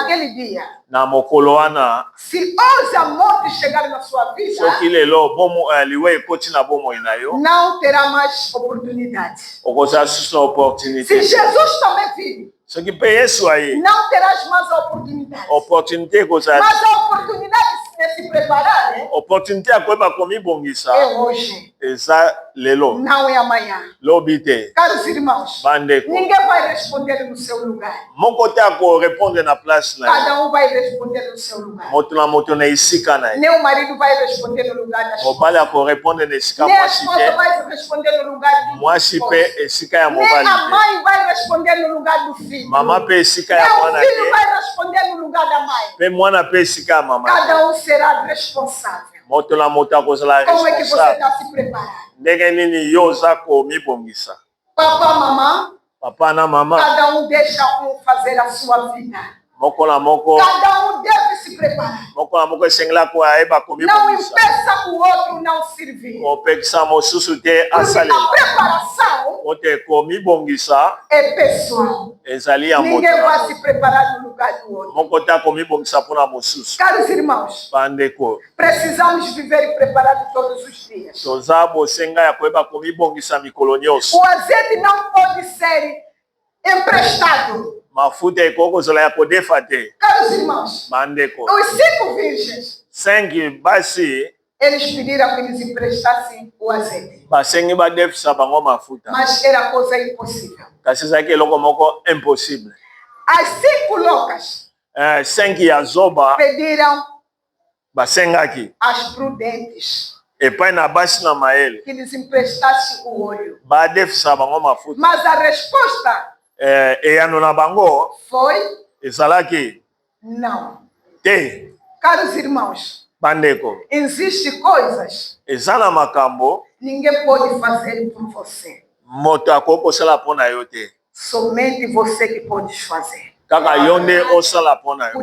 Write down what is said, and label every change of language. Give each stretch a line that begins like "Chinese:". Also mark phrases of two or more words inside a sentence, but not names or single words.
Portuguese: naquele dia,
Lingala: na mokolo wana
Portuguese: se hoje a morte chegar na sua vida,
Lingala: soki lelo liwe ekoti na bomoi na yo
Portuguese: não terá mais oportunidade.
Lingala: okozala susu na
Portuguese: Se
Lingala: opportunité.
Portuguese: Jesus também vir,
Lingala: Soki mpe Yesu aye
Portuguese: não terás mais a oportunidade.
Lingala: opportunité ekozala
Portuguese: Mas a oportunidade de se preparar, né?
Lingala: opportunité ya koyeba komibongisa
Portuguese: É hoje,
Lingala: eza lelo
Portuguese: não é amanhã.
Lingala: lobi te.
Portuguese: Caros irmãos,
Lingala: Bandeko
Portuguese: ninguém vai responder no seu lugar.
Lingala: moko te akorepondre na place na ye.
Portuguese: Cada um vai responder no seu lugar.
Lingala: Moto na moto na esika na ye.
Portuguese: Nem o marido vai responder no lugar da esposa.
Lingala: Mobali akorepondre na esika
Portuguese: Nem a
Lingala: mwasi
Portuguese: esposa
Lingala: te.
Portuguese: vai responder no lugar do
Lingala: Mwasi
Portuguese: esposo.
Lingala: mpe esika ya
Portuguese: Nem
Lingala: mobali
Portuguese: a
Lingala: te.
Portuguese: mãe vai responder no lugar do filho.
Lingala: Mama mpe esika
Portuguese: Nem
Lingala: ya
Portuguese: o
Lingala: mwana
Portuguese: filho
Lingala: te.
Portuguese: vai responder no lugar da mãe.
Lingala: Mpe mwana mpe esika ya mama te.
Portuguese: Cada um será responsável.
Lingala: Moto na moto akozala
Portuguese: Como é que você
Lingala: responsable.
Portuguese: está se preparando?
Lingala: Ndenge nini yo oza komibongisa.
Portuguese: Papá, mamãe,
Lingala: Papa na mama
Portuguese: cada um deixa um fazer a sua vida.
Lingala: moko na moko
Portuguese: Cada um deve se preparar.
Lingala: moko na moko esengela koyeba
Portuguese: Não
Lingala: komibongisa.
Portuguese: impeça o outro não servir.
Lingala: Kopekisa mosusu te
Portuguese: Porque a
Lingala: asalela.
Portuguese: preparação
Lingala: Ote komibongisa
Portuguese: é pessoal.
Lingala: ezali ya moto
Portuguese: Ninguém
Lingala: na
Portuguese: vai
Lingala: moto.
Portuguese: se preparar no lugar do outro.
Lingala: Moko te akomibongisa mpona mosusu.
Portuguese: Caros irmãos,
Lingala: Bandeko
Portuguese: precisamos viver preparados todos os dias.
Lingala: toza bosenga ya koyeba komibongisa mikolo nyonso.
Portuguese: O azeite não pode ser emprestado.
Lingala: Mafuta ekoki kozala ya kodefa te.
Portuguese: Caros irmãos,
Lingala: Bandeko
Portuguese: os 5 virgens,
Lingala: 5 basi
Portuguese: eles pediram que eles emprestassem o azeite.
Lingala: basengi badefisa bango mafuta
Portuguese: Mas era coisa impossível.
Lingala: kasi ezalaki eloko moko impossible.
Portuguese: As 5 loucas
Lingala: 5 ya zoba
Portuguese: pediram
Lingala: basengaki
Portuguese: às prudentes
Lingala: epai na basi na mayele
Portuguese: que lhes emprestasse o óleo.
Lingala: badefisa bango mafuta.
Portuguese: Mas a resposta
Lingala: Eyano na bango
Portuguese: foi
Lingala: ezalaki
Portuguese: não.
Lingala: te.
Portuguese: Caros irmãos,
Lingala: Bandeko
Portuguese: existem coisas
Lingala: eza na makambo
Portuguese: ninguém pode fazer por você.
Lingala: moto akoki kosala mpona yo te,
Portuguese: Somente você que pode fazer.
Lingala: kaka yo nde osala mpona yo.